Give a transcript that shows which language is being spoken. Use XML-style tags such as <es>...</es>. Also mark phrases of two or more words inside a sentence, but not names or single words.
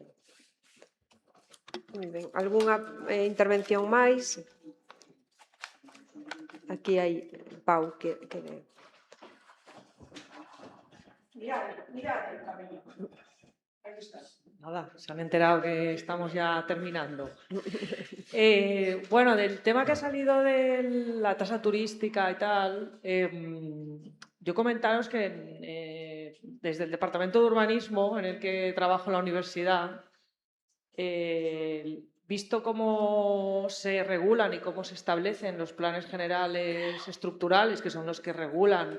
<gl>Moi ben. Algúnha intervención máis? Aquí hai Pau que</gl> <es>Mirad el camiño. Aí está. Nada, se han enterado que estamos ya terminando. Bueno, del tema que ha salido de la tasa turística y tal, yo comentaros que desde el Departamento de Urbanismo, en el que trabajo en la universidad, visto cómo se regulan y cómo se establecen los planes generales estructurales, que son los que regulan</es>